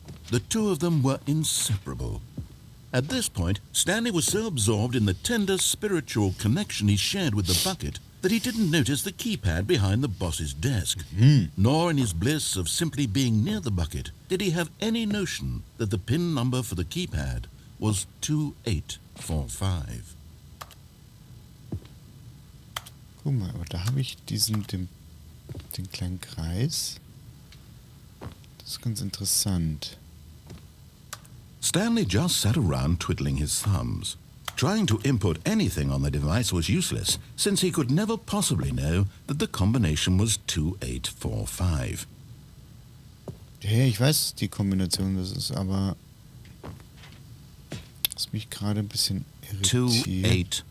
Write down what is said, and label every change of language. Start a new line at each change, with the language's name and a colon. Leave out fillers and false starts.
English: The two of them were inseparable. At this point, Stanley was so absorbed in the tender spiritual connection he shared with the bucket that he didn't notice the keypad behind the boss's desk. Nor in his bliss of simply being near the bucket did he have any notion that the PIN number for the keypad was 2845.
German: Guck mal, aber da habe ich den kleinen Kreis. Das ist ganz interessant.
English: Stanley just sat around twiddling his thumbs. Trying to input anything on the device was useless, since he could never possibly know that the combination was 2845.
German: Ja, ich weiß die Kombination, das ist aber... Das mich gerade ein bisschen irritiert.